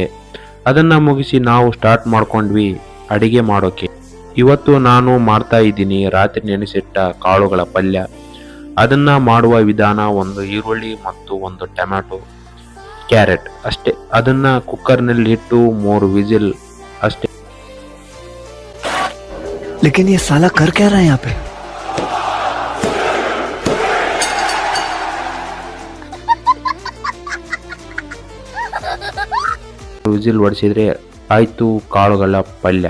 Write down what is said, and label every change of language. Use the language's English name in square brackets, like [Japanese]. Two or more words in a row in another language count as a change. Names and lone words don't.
[Kannada] ಅದನ್ನ ಮುಗಿಸಿ ನಾವು ಸ್ಟಾರ್ಟ್ ಮಾಡ್ಕೊಂಡ್ವಿ ಅಡಿಗೆ ಮಾಡೋಕೆ. ಇವತ್ತು ನಾನು ಮಾಡ್ತಾ ಇದ್ದೀನಿ ರಾತ್ರಿ ನೆನೆಸಿಟ್ಟ ಕಾಳುಗಳ ಪಲ್ಯ. ಅದನ್ನ ಮಾಡುವ ವಿಧಾನ: 1 ಈರುಳ್ಳಿ ಮತ್ತು 1 ಟೊಮ್ಯಾಟೊ, ಕ್ಯಾರೆಟ್ ಅಷ್ಟೇ. ಅದನ್ನ ಕುಕ್ಕರ್ನಲ್ಲಿ ಇಟ್ಟು 3 ವಿಸಿಲ್ ಅಷ್ಟೇ. [Hindi] लेकिन ये साला कर क्या रहा है यहाँ पे? [Kannada] ವಿಸಿಲ್ ಹೊಡಿಸಿದ್ರೆ ಆಯ್ತು ಕಾಳುಗಳ ಪಲ್ಯ.